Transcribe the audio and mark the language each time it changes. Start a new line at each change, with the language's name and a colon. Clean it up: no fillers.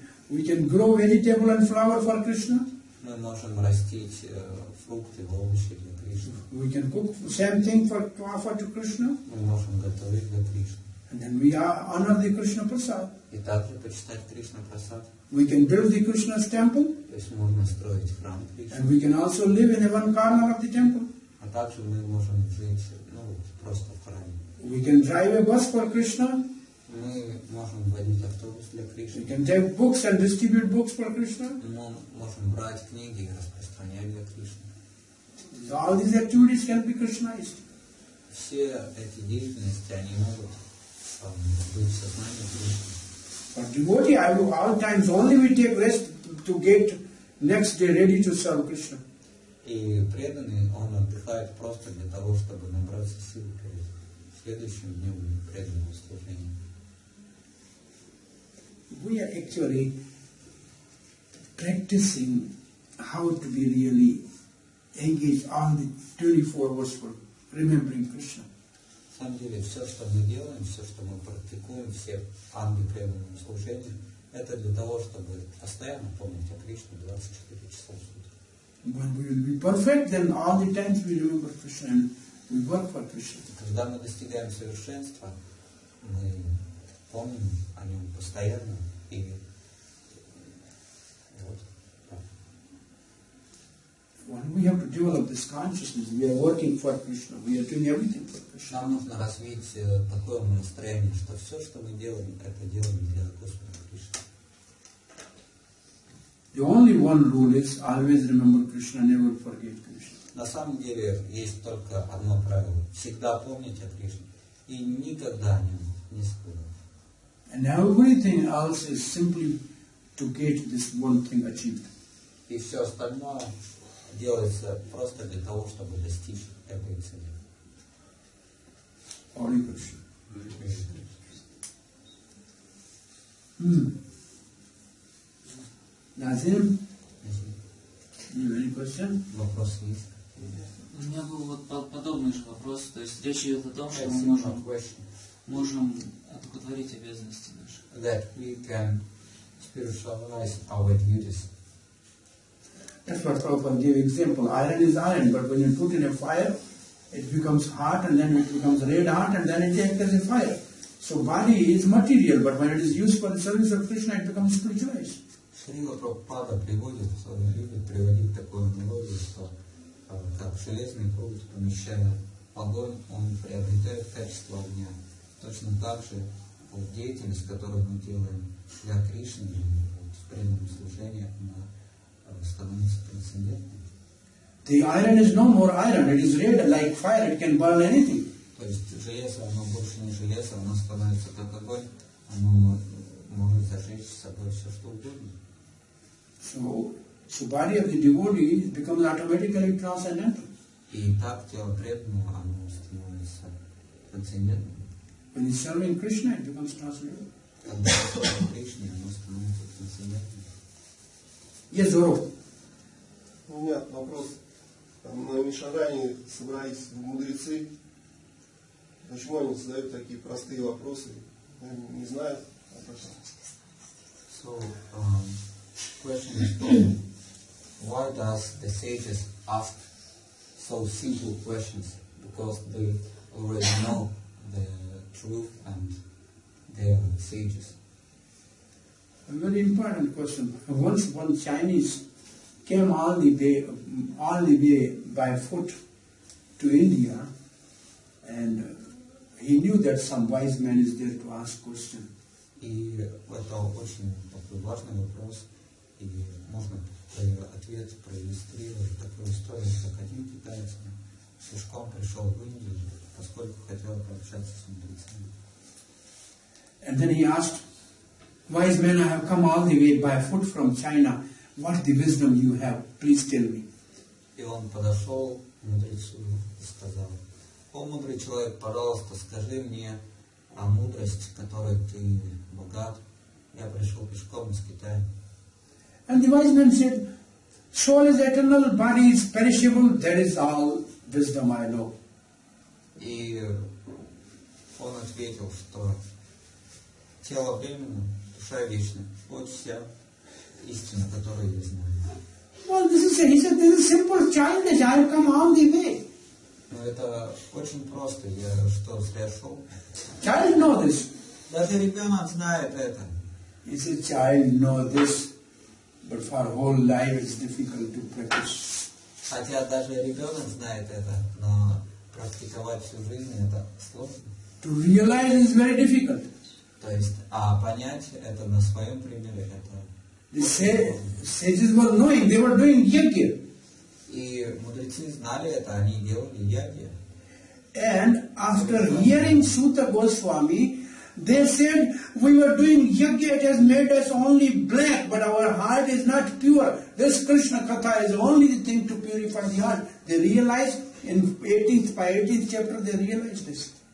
English: We can grow vegetable and flower for Krishna.
Russian: Мы можем растить фрукты, овощи для Кришны.
English: We can cook same thing to offer to Krishna.
Russian: Мы можем готовить для Кришны.
English: And then we honor the Krishna Prasad.
Russian: И также почитать Кришна Прасад.
English: We can build the Krishna's temple.
Russian: То есть можно строить храм Кришны.
English: And we can also live in one corner of the temple.
Russian: А также мы можем жить просто в храме.
English: We can drive a bus for Krishna.
Russian: Мы можем водить автобус для
English: We
Russian: Кришны.
English: can take books and distribute books for Krishna.
Russian: Мы можем брать книги и распространять для Кришны.
English: All these activities can be Krishnized.
Russian: Все эти деятельности, они могут быть в сознании Кришны.
English: For devotee, all times only we take rest to get next day ready to serve Krishna.
Russian: И преданный, он отдыхает просто для того, чтобы набраться сил перед следующим днем преданного служения.
English: We are actually practicing how to be really engaged on the 24 hours for remembering Krishna.
Russian: На самом деле, все, что мы делаем, все, что мы практикуем, все анги преданного служения, это для того, чтобы постоянно помнить о Кришне 24 часа в сутки.
English: When we will be perfect, then all the times we remember Krishna and we work for Krishna.
Russian: Когда мы достигаем совершенства, мы помним о нем постоянно и вот.
English: When we have to develop this consciousness, we are working for Krishna, we are doing everything for Krishna.
Russian: Нам нужно развить такое настроение, что все, что мы делаем, это делаем для Господа Кришны.
English: The only one rule is always remember Krishna, never forget Krishna.
Russian: На самом деле есть только одно правило: всегда помнить о Кришне и никогда о нем не забывать.
English: And everything else is simply to get this one thing achieved.
Russian: И все остальное делается просто для того, чтобы достичь этой цели.
English: Hare Krishna. Nazim, you have any question?
Russian: Вопрос есть? У меня был вот подобный же вопрос, то есть речь идет о том, что мы
English: Similar question.
Russian: можем одухотворить обязанности наши.
English: That we can spiritualize our duties. That's what Prabhupada gave example. Iron is iron, but when you put in a fire, it becomes hot and then it becomes red hot and then it acts as a fire. So body is material, but when it is used for the service of Krishna, it becomes spiritualized.
Russian: Шрила Прабхупада любит приводить такую аналогию, что как железный пруд, помещая огонь, он приобретает качество огня. Точно так же деятельность, которую мы делаем для Кришны, в преданном служении, она становится трансцендентной.
English: The iron is no more iron, it is red like fire, it can burn anything.
Russian: То есть железо, оно больше не железо, оно становится как огонь, оно может зажечь с собой все, что угодно.
English: So body of the devotee becomes automatically transcendental.
Russian: И так тело преданного, оно становится трансцендентным.
English: When he's serving Krishna, it becomes transcendental.
Russian: Когда служим Кришне, оно становится трансцендентным.
English: Yes, Zoro.
Russian: У меня вопрос. Там на Мишаране собрались мудрецы. Почему они задают такие простые вопросы? Они не знают об этом.
English: So, question is following. Why does the sages ask so simple questions? Because they already know the truth and they are sages. A very important question. Once one Chinese came all the way by foot to India, and he knew that some wise man is there to ask question.
Russian: И это очень такой важный вопрос, и можно ответ проиллюстрировать такую историю, как один китаец пешком пришел в Индию, поскольку хотел пообщаться с мудрецами.
English: And then he asked, wise man, I have come all the way by foot from China. What the wisdom you have? Please tell me.
Russian: И он подошел к мудрецу и сказал: «О, мудрый человек, пожалуйста, скажи мне о мудрости, которой ты богат. Я пришел пешком из Китая».
English: And the wise man said, soul is eternal, body is perishable, that is all wisdom I know.
Russian: И он ответил, что тело временно, душа вечна. Вот вся истина, которую я знаю.
English: Well, he said, this is simple childish, I have come all the way.
Russian: Но это очень просто. Я что, зря шел?
English: Child know this.
Russian: Даже ребенок знает это.
English: He said, child know this, but for whole life it's difficult to practice.
Russian: Хотя даже ребенок знает это, но практиковать всю жизнь это сложно.
English: To realize is very difficult.
Russian: То есть, а понять это на своем примере, это...
English: The sages were knowing, they were doing yajna.
Russian: И мудрецы знали это, они делали яги.
English: And after hearing Sutta Goswami, they said, we were doing yajna, it has made us only black, but our heart is not pure. This Krishna Katha is only the thing to purify the heart. They realized in 18th chapter, they realized this.